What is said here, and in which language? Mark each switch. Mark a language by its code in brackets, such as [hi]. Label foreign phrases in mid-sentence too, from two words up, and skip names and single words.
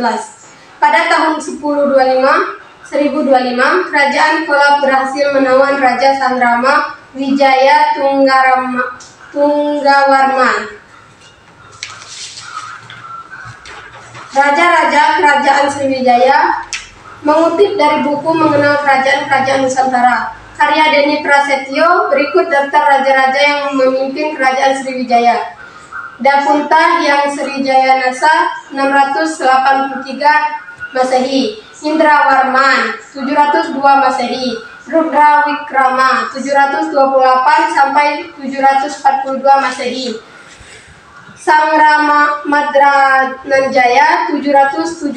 [id] Pada tahun 1025, Kerajaan Kola berhasil menawan Raja Sandrama Wijaya Tunggawarman. Raja-raja kerajaan Sriwijaya mengutip dari buku Mengenal Kerajaan-Kerajaan Nusantara, karya Deni Prasetyo. Berikut daftar raja-raja yang memimpin kerajaan Sriwijaya. Dapunta Hyang Srijayanasa 683 Masehi, Indrawarman 702 Masehi, Rudra Wikrama 728 sampai 742 Masehi, Sangrama Madrananjaya 775